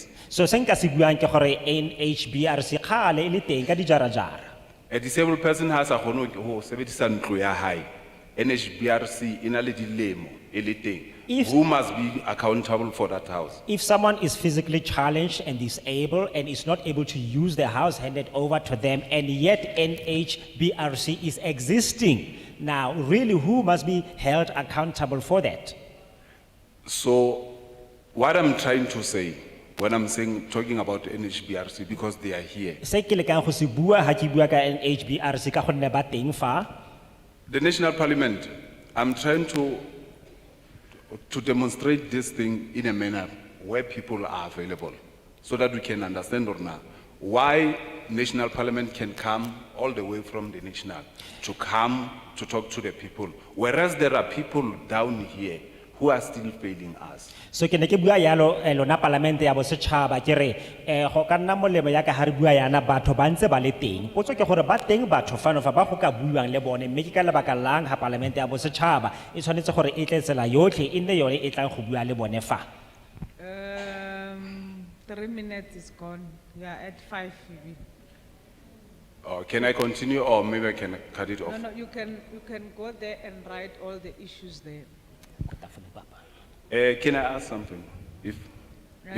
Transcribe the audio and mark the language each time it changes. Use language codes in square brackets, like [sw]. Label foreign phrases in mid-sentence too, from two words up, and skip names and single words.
[st] So se nka se buang ke gore NHBRC kgale e le teng ka dijarajara. [en] A disabled person has a [st] hono ho sebedisa ntlo ya hae. NHBRC ina le dilemo e le teng. [en] Who must be accountable for that house? If someone is physically challenged and disabled and is not able to use their house handed over to them, and yet NHBRC is existing, now really who must be held accountable for that? So, what I'm trying to say, when I'm saying, talking about NHBRC, because they are here, [tn] Se ke lekang go se bua ha ke bua ka NHBRC ka gonne ba teng fa. [en] the National Parliament, I'm trying to demonstrate this thing in a manner where people are available, so that we can understand or not why National Parliament can come all the way from the national to come to talk to the people, whereas there are people down here who are still failing us. [tn] So ke ne ke bua yalo lona parlamente ya bosetšhaba ke re go ka nna molemo ya ka ha re bua yana batho ba ntse ba le teng. Potso ke gore ba teng batho fano fa ba go ka buang le bone mme ke ka lebaka lang ha parlamente ya bosetšhaba e tshwanetse gore e tle tsela yotlhe e nne yone e tlang go bua le bone fa. [en] 3 minutes is gone. We are at 5. Phoebe. Can I continue or maybe I can cut it off? No, you can go there and write all the issues there. Can I ask something, if Yeah?